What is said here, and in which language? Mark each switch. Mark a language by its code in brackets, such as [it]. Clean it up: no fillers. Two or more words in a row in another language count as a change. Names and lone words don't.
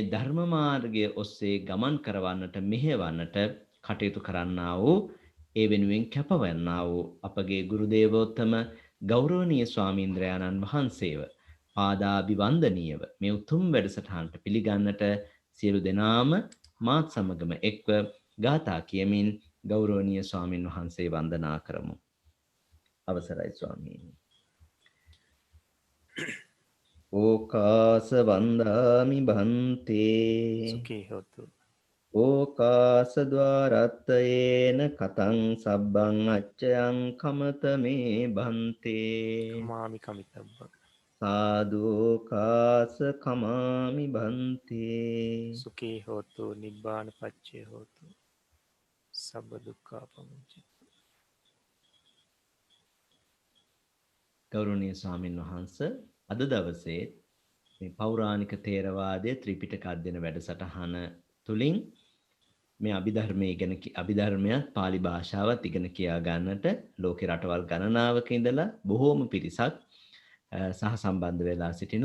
[si] ධර්ම මාර්ගය ඔස්සේ ගමන් කරවන්නට මෙහෙවන්නට කටයුතු කරන්නා වූ ඒ වෙනුවෙන් කැපවන්නා වූ අපගේ ගුරු දේවෝත්තම ගෞරවනීය ස්වාමීන්ද්‍රයන්න් වහන්සේව පාදාභිවන්දනීයව මේ උතුම් වැඩසටහනට පිළිගන්නට සියලු දෙනාම මාත් සමගම එක්ව ගාථා කියමින් ගෞරවනීය ස්වාමින් වහන්සේ වන්දනා කරමු. අවසරයි ස්වාමීනි. [pi] ඕකාස වන්දාමි බන්තේ සුඛී හොතු. ඕකාස ద్వාරත්තයේන කතං සබ්බං අච්චයං කමත මේ බන්තේ කමාමි කමිතබ්බං සාදුකාස කමාමි බන්තේ සුඛී හොතු නිබ්බාන පච්චේ හොතු සබ්බ දුක්ඛා පමුච්චති. [si] ගෞරවනීය ස්වාමින් වහන්සේ අද දවසේ මේ පෞරාණික තේරවාදයේ ත්‍රිපිටක අධ්‍යයන වැඩසටහන තුලින් මේ අභිධර්මයත් පාලි භාෂාවත් ඉගෙන කියා ගන්නට ලෝකේ රටවල් ගණනාවක ඉඳලා බොහෝම පිරිසක් සහ සම්බන්ධ වෙලා සිටිනවා.